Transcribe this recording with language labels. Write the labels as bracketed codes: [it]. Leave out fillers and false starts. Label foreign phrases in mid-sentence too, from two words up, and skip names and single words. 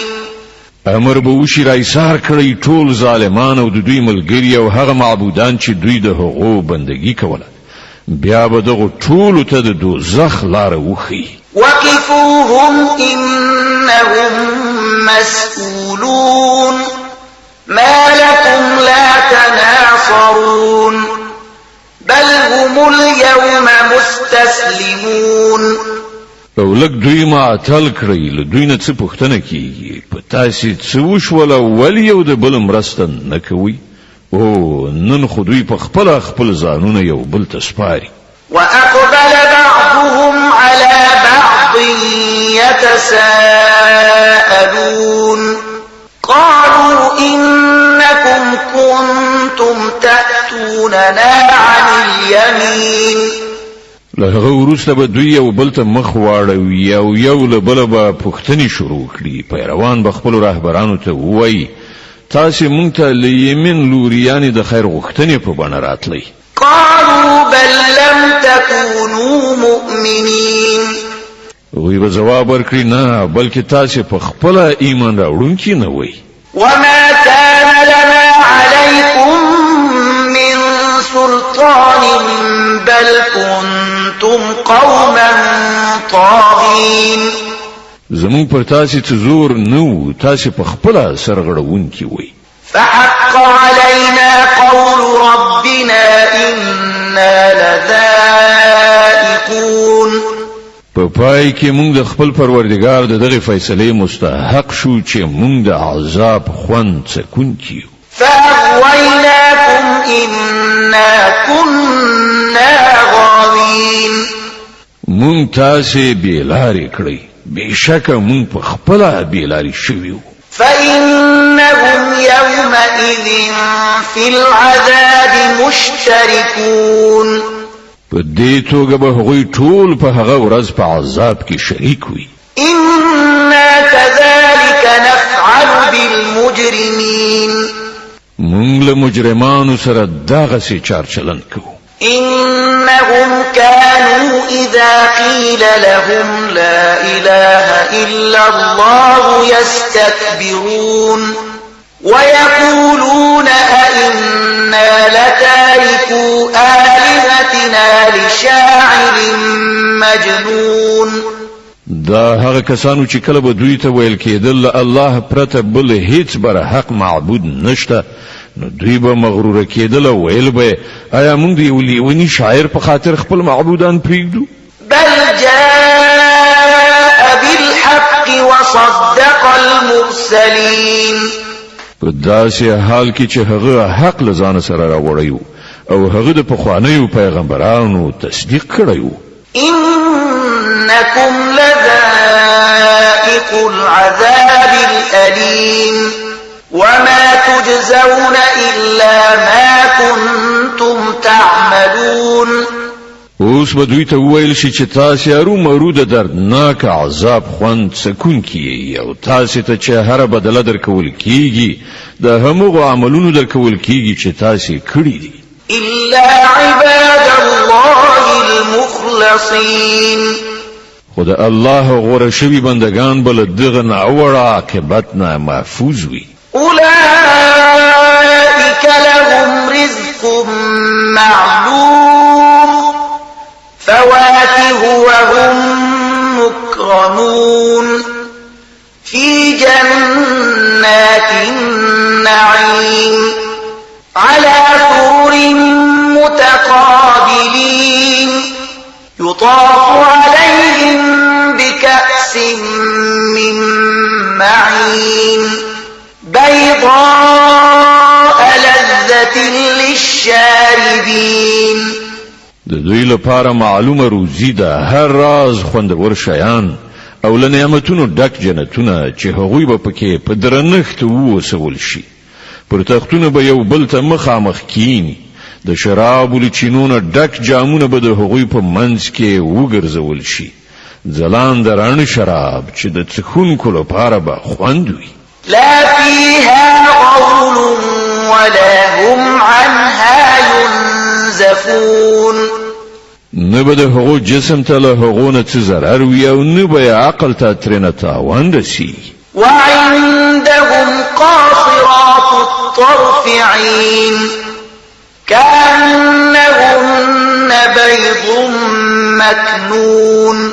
[ps] امر به وشي را ایثار کړی ټول ظالمان او د دوی ملګري او هغه معبودان چې دوی د هغو بندګي کوله، بیا به دغو ټولو ته د دوزخ لاره وښیي. [ar] وقفوهم إنهم مسئولون. ما لكم لا تناصرون بل هم اليوم مستسلمون [ps] او لک دوی معطل کړی له دوی نه څه پوښتنه کیږي په تاسې څه وشول ولې یو د بل مرسته نه کوي او نن خو دوی په خپل ځانونه یو بل ته سپاري [ar] وأقبل بعضهم على بعض يتساءلون قالوا إنكم كنتم تأتوننا عن اليمين [ps] له هغه وروسته به دوی یو بل ته مخ واړوي او یو له بله به پوښتنې شروع کړي پیروان به خپلو رهبرانو ته ووایي تاسې موږ ته له یمین لوري یعنې د خیر غوښتنې په بڼه راتلی [ar] قالوا بل لم تكونوا مؤمنين [ps] هغوی به ځواب ورکړي نه بلکې تاسې په خپله ایمان راوړونکي نه وئ [ar] وما كان لنا عليكم من سلطان بل كنتم قوما طاغين [ps] زمون پر تاسې څه زور نه و تاسې په خپله سرغړونکي وئ [ar] فحق علينا قول ربنا إنا لذائقون [ps] په پای کې موږ د خپل پروردګار د دغه فیصلې مستحق شو چې موږ د عذاب خوند څکونکي یو [ar] فأغويناكم إنا كنا غاوين [ps] موږ تاسې بېلارې کړئ بېشکه موږ په خپله بېلارې شوي وو [ar] فإنهم يومئذ في العذاب مشتركون [ps] په دې توګه به هغوی ټول په هغه ورځ په عذاب کې شریک وي [ar] إنا كذلك نفعل بالمجرمين [ps] موږ له مجرمانو سره دغسې چارچلن کوو [ar] إنهم كانوا إذا قيل لهم لا إله إلا الله يستكبرون ويقولون أئنا لتاركو آلهتنا لشاعر مجنون [ps] دا هغه کسانو چې کله به دوی ته ویل کېدل الله پرته بل هیڅ بر حق معبود نشته نو دوی به مغرور کېدل او ویل به آیا موږ د یو لیوني شاعر په خاطر خپل معبودان پرېږدو [ar] بل جاء بالحق وصدق المرسلين [ps] په داسې حال کې چې هغه حق له ځان سره راوړی او هغه د پخوانیو پیغمبرانو تصدیق کړی و [ar] إنكم لذائق العذاب الأليم وما تجزون إلا ما كنتم تعملون [ps] اوس به دوی ته وویل شي چې تاسې ارومرو د دردناک عذاب خوند څکونکي او تاسې ته چې هره بدله درکول کیږي د همغو عملونو درکول کیږي چې تاسې کړي دي [ar] إلا عباد الله المخلصين [ps] خود الله غوره شوي بندگان بل دغه ناوړه عاقبت نه محفوظ وي [ar] أولئك لهم رزق معلوم فواكه وهم مكرمون في جنات النعيم على سرر متقابلين يطاف عليهم بكأس من معين بيضاء لذة للشاربين [ps] د دوی لپاره معلومه روزي ده هر راز خوندور شیان او له نعمتونو ډک جنتونه چې هغوی به پکې په درنښت ووسول شي پر تختونه به یو بل ته مخامخ کینی د شرابو له چینونه ډک جامونه به د هغوی په منځ کې وګرځول شي ځلانده رڼ شراب چې د څښونکو لپاره به خوند وي [ar] لا فيها غول ولا هم عنها ينزفون [ps] نه به د هغو جسم ته له هغو نه څه ضرر وي او نه به عقل ته ترېنه تاوان رسي [ar] وعندهم قاصرات الطرف عين كأنهن بيض مكنون